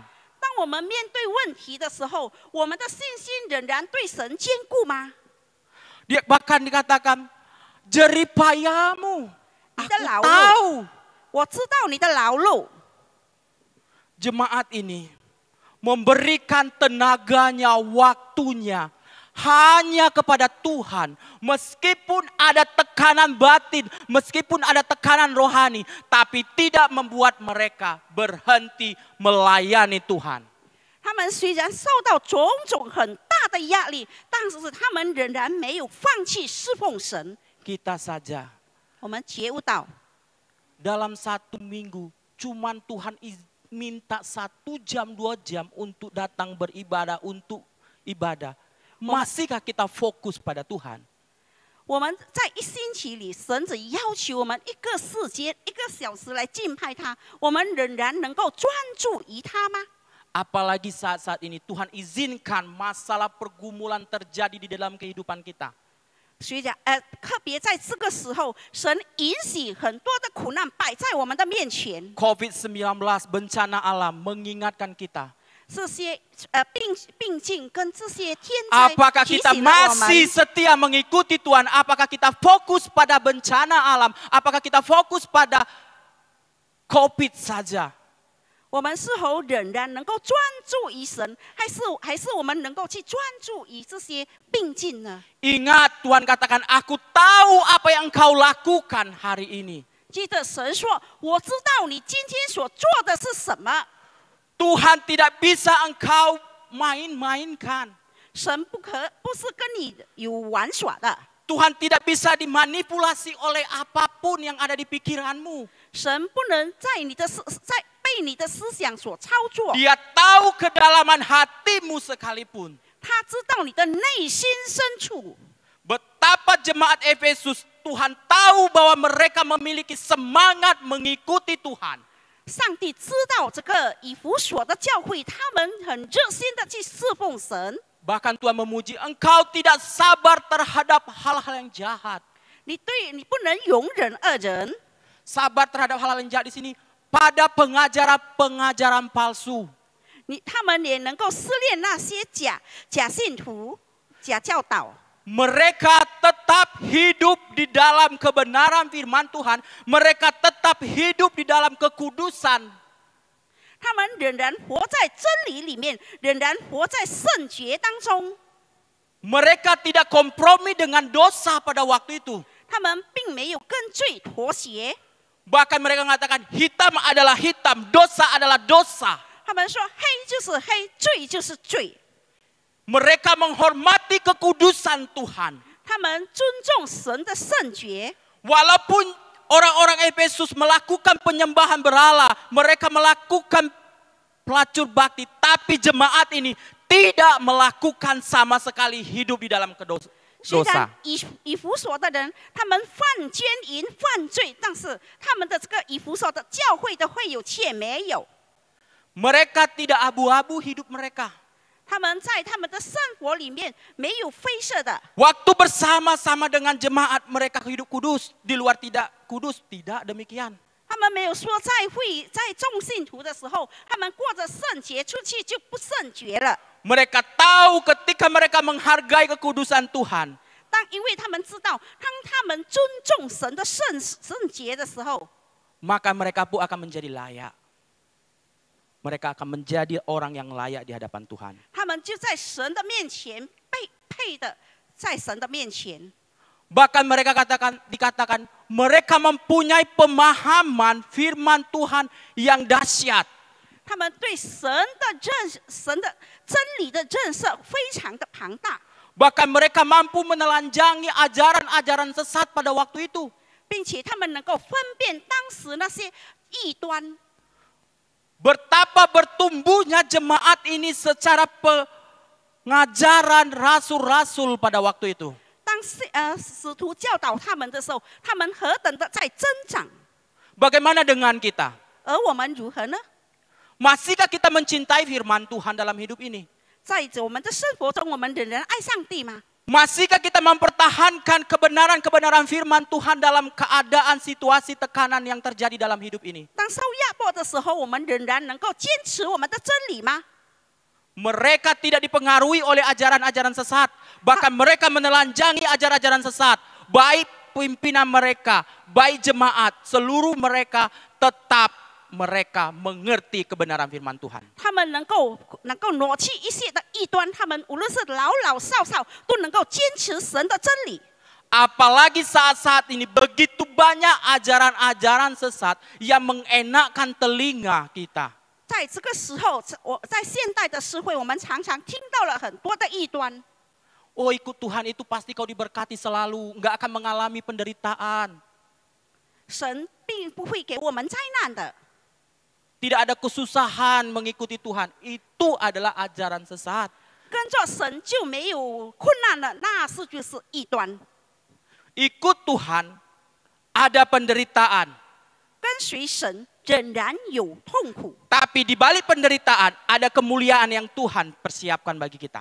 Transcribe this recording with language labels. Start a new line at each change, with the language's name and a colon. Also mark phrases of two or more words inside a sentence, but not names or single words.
Chinese: 当我们面对问题的时候，我们的信心仍然对神坚固吗？
Indonesian: Dia bahkan dikatakan, jeripayamu, Kita aku lalu. tahu.
Chinese: 我知道你的劳碌。
Indonesian: Jemaat ini memberikan tenaganya, waktunya hanya kepada Tuhan. Meskipun ada tekanan batin, meskipun ada tekanan rohani, tapi tidak membuat mereka berhenti melayani Tuhan.
Chinese: 他们虽然受到种种很大的压力，但是他们仍然没有放弃侍奉神。
Indonesian: Kita saja
Chinese: 我们觉悟到，
Indonesian: dalam 1 minggu cuman Tuhan minta 1 jam 2 jam untuk datang beribadah, untuk ibadah. Masihkah kita fokus pada Tuhan?
Chinese: 我们在1星期里，神只要求我们1个时间、1个小时来敬拜他，我们仍然能够专注于他吗？
Indonesian: Apalagi saat-saat ini Tuhan izinkan masalah pergumulan terjadi di dalam kehidupan kita.
Chinese: 特别在这个时候，神允许很多的苦难摆在我们的面前。
Indonesian: COVID-19 bencana alam mengingatkan kita.
Chinese: 这些病境跟这些天灾
Indonesian: Apakah
Chinese: 提
Indonesian: kita
Chinese: 醒了我
Indonesian: masih
Chinese: 们。
Indonesian: setia mengikuti Tuhan? Apakah kita fokus pada bencana alam? Apakah kita fokus pada COVID saja?
Chinese: 我们是否仍然能够专注于神，还是我们能够去专注于这些病境呢？
Indonesian: Ingat Tuhan katakan, aku tahu apa yang engkau lakukan hari ini.
Chinese: 记得神说：“我知道你今天所做的是什么。”
Indonesian: Tuhan tidak bisa engkau main-mainkan.
Chinese: 神不是跟你有玩耍的，
Indonesian: Tuhan tidak bisa dimanipulasi oleh apapun yang ada di pikiranmu.
Chinese: 神不能被你的思想所操作。
Indonesian: Dia tahu kedalaman hatimu sekalipun.
Chinese: 他知道你的内心深处。
Indonesian: Betapa jemaat Efesus, Tuhan tahu bahwa mereka memiliki semangat mengikuti Tuhan.
Chinese: 上帝知道这个以弗所的教会，他们很热心的去侍奉神。
Indonesian: Bahkan Tuhan memuji, engkau tidak sabar terhadap hal-hal yang jahat.
Chinese: 你不能容忍恶人，
Indonesian: Sabar terhadap hal-hal yang jahat di sini pada pengajaran-pengajaran palsu.
Chinese: 他们也能够撕裂那些假信徒、假教导。
Indonesian: Mereka tetap hidup di dalam kebenaran firman Tuhan. Mereka tetap hidup di dalam kekudusan.
Chinese: 他们仍然活在真理里面，仍然活在圣洁当中。
Indonesian: Mereka tidak kompromi dengan dosa pada waktu itu.
Chinese: 他们并没有跟罪妥协。
Indonesian: Bahkan mereka mengatakan hitam adalah hitam, dosa adalah dosa.
Chinese: 他们说黑就是黑，罪就是罪。
Indonesian: Mereka menghormati kekudusan Tuhan.
Chinese: 他们尊重神的圣洁。
Indonesian: Walaupun orang-orang Efesus melakukan penyembahan berhala, mereka melakukan pelacur bakti, tapi jemaat ini tidak melakukan sama sekali hidup di dalam
Chinese: 虽
Indonesian: dosa.
Chinese: 然以弗所的人他们犯奸淫犯罪，但是他们的这个以弗所的教会的会友却没有。
Indonesian: Mereka tidak abu-abu hidup mereka.
Chinese: 他们在他们的生活里面没有灰色的。
Indonesian: Waktu bersama-sama dengan jemaat mereka hidup kudus, di luar tidak kudus, tidak demikian.
Chinese: 他们没有说在众信徒的时候，他们过着圣洁，出去就不圣洁了。
Indonesian: Mereka tahu ketika mereka menghargai kekudusan Tuhan,
Chinese: 因为他们知道，当他们尊重神的圣洁的时候，
Indonesian: maka mereka pun akan menjadi layak. Mereka akan menjadi orang yang layak di hadapan Tuhan.
Chinese: 他们就在神的面前配的，在神的面前。
Indonesian: Bahkan mereka dikatakan mereka mempunyai pemahaman firman Tuhan yang dahsyat.
Chinese: 他们对神的真理的认识非常的庞大，
Indonesian: Bahkan mereka mampu menelanjangi ajaran-ajaran sesat pada waktu itu.
Chinese: 并且他们能够分辨当时那些异端。
Indonesian: Betapa bertumbuhnya jemaat ini secara pengajaran rasul-rasul pada waktu itu.
Chinese: 当使徒教导他们的时候，他们何等的在增长。
Indonesian: Bagaimana dengan kita?
Chinese: 而我们如何呢？
Indonesian: Masihkah kita mencintai firman Tuhan dalam hidup ini?
Chinese: 在我们的生活中，我们仍然爱上帝吗？
Indonesian: Masihkah kita mempertahankan kebenaran-kebenaran firman Tuhan dalam keadaan situasi tekanan yang terjadi dalam hidup ini?
Chinese: 当受压迫的时候，我们仍然能够坚持我们的真理吗？
Indonesian: Mereka tidak dipengaruhi oleh ajaran-ajaran sesat. Bahkan mereka menelanjangi ajaran-ajaran sesat. Baik pimpinan mereka, baik jemaat, seluruh mereka tetap mereka mengerti kebenaran firman Tuhan.
Chinese: 他们能够挪去一些的异端，他们无论是老老少少，都能够坚持神的真理。
Indonesian: Apalagi saat-saat ini begitu banyak ajaran-ajaran sesat yang mengenakkan telinga kita.
Chinese: 在这个时候，在现代的社会，我们常常听到了很多的异端。
Indonesian: Oh, ikut Tuhan itu pasti kau diberkati selalu, nggak akan mengalami penderitaan.
Chinese: 神并不会给我们灾难的。
Indonesian: Tidak ada kesusahan mengikuti Tuhan. Itu adalah ajaran sesat.
Chinese: 跟着神就没有困难了，那是就是异端。
Indonesian: Ikut Tuhan ada penderitaan.
Chinese: 跟随神仍然有痛苦，
Indonesian: Tapi di balik penderitaan ada kemuliaan yang Tuhan persiapkan bagi kita.